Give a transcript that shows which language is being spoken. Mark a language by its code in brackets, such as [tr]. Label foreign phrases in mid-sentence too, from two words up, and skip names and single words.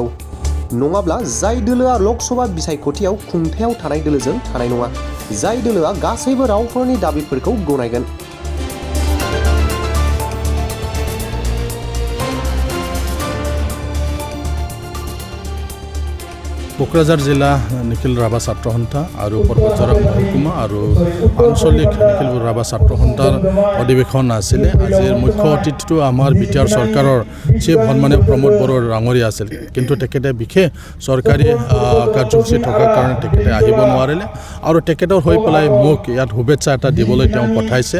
[brx] नङाब्ला जाय दोलोआ लकसभा बिसायख'थियाव खुंथायाव थानाय दोलोजों थानाय नङा, जाय दोलोआ गासैबो रावफोरनि दाबिफोरखौ गनायगोन। [as] क'क्राझार जिल्ला निखिल राभा ছাত্ৰ সন্থা আৰু पर्बतजरा महकुमा আৰু আঞ্চলিক নিখিল ৰাভা ছাত্ৰ সন্থাৰ অধিৱেশন আছিলে। আজিৰ মুখ্য অতিথিটো আমাৰ বিটিআৰ চৰকাৰৰ চিফ সন্মানীয় প্ৰমোদ বড়ো ডাঙৰীয়া আছিল, কিন্তু তেখেতে বিশেষ চৰকাৰী কাৰ্যসূচী থকাৰ কাৰণে তেখেতে আহিব নোৱাৰিলে আৰু তেখেতৰ হৈ পেলাই মোক ইয়াত শুভেচ্ছা এটা দিবলৈ তেওঁ পঠাইছে।